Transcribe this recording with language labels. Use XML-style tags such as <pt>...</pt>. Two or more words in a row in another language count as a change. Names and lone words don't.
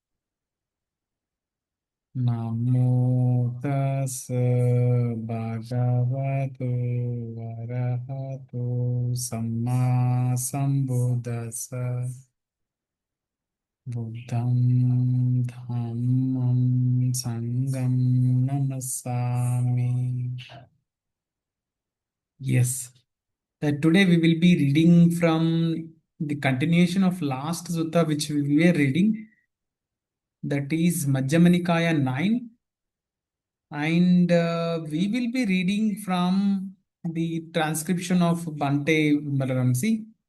<pi>Namo tassa bhagavato arahato samma sambuddhassa. Buddham dhammam sangam namasami.</pi> <en>Yes. Today we will be reading from the continuation of last sutta which we were reading, that is Majjhima Nikāya 9, and we will be reading from the transcription of Bhante Vimalaramsi.</en>